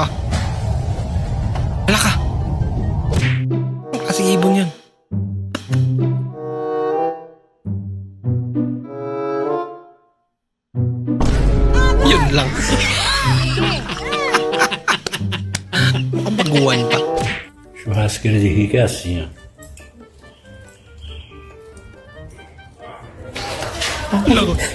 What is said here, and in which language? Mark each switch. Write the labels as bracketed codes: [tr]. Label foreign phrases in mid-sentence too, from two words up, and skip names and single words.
[tl] Wala ka. Kasi ibon yan. Yun lang. Makabaguan pa. [pt] Churrasqueira de rico é assim, ó. [tl] Laro.